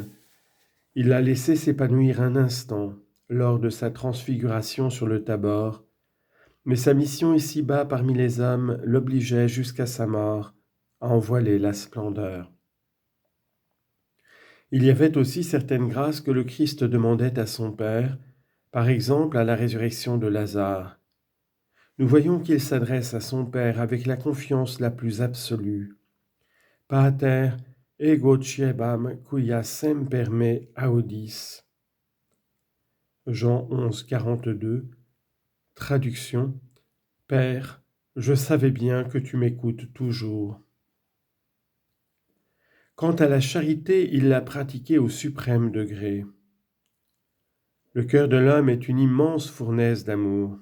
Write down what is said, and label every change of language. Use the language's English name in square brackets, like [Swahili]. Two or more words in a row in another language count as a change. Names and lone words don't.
[French] Il l'a laissé s'épanouir un instant, lors de sa transfiguration sur le Tabor, mais sa mission ici-bas parmi les hommes l'obligeait jusqu'à sa mort à en voiler la splendeur. Il y avait aussi certaines grâces que le Christ demandait à son Père, par exemple à la résurrection de Lazare. Nous voyons qu'il s'adresse à son Père avec la confiance la plus absolue. [Latin] Pater, ego ciebam quia semper me audis. [French] Jean 11, 42. Traduction. Père, je savais bien que tu m'écoutes toujours. Quant à la charité, il l'a pratiquée au suprême degré. Le cœur de l'homme est une immense fournaise d'amour.